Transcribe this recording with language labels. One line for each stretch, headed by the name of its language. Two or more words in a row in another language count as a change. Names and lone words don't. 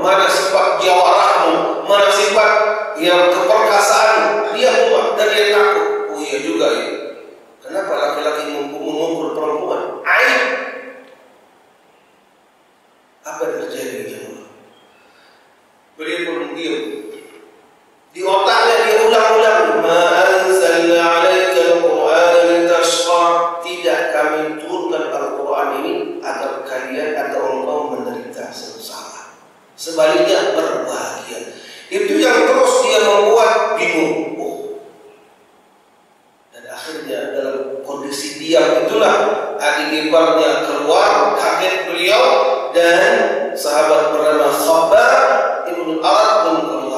Indonesian: Mana sifat jawarahmu, mana sifat yang keperkasaan. Dia umat dan dia takut. Oh iya juga ya. Kenapa laki-laki memukul perempuan? Aib. Apa yang terjadi? Beliau pun diam. Di otaknya dia ulang-ulang,
Arabic: ma anzalna 'alaika al-Qur'ana litashqa.
Indonesian: Tidak kami turunkan Al-Quran ini agar kalian atau engkau menderita sengsara. Sebaliknya berbahagia. Itu yang terus dia membuat bingung. Dan akhirnya dalam kondisi diam itulah adik iparnya keluar, kaget beliau, dan sahabat bernama Khabbab ibn al-Arat pun keluar.